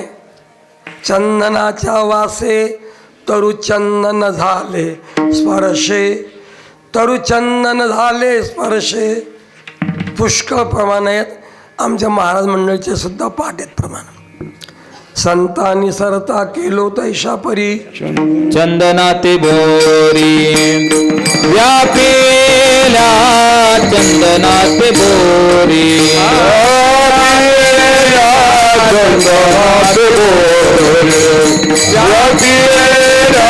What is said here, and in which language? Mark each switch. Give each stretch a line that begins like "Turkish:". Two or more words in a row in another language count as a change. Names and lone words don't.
Marathi: चंदनाच्या वासे तरुचंदन झाले स्पर्शे. तरुचंदन झाले स्पर्शे. पुष्कळ प्रमाण आहेत. आमच्या महाराज मंडळीचे सुद्धा पाठ आहेत प्रमाण. संतांनी सरता केलो तैशा परी. चंदनाते बोरी व्यापेला. चंदनाते बोरी चंदनाते बोरी व्यापेला.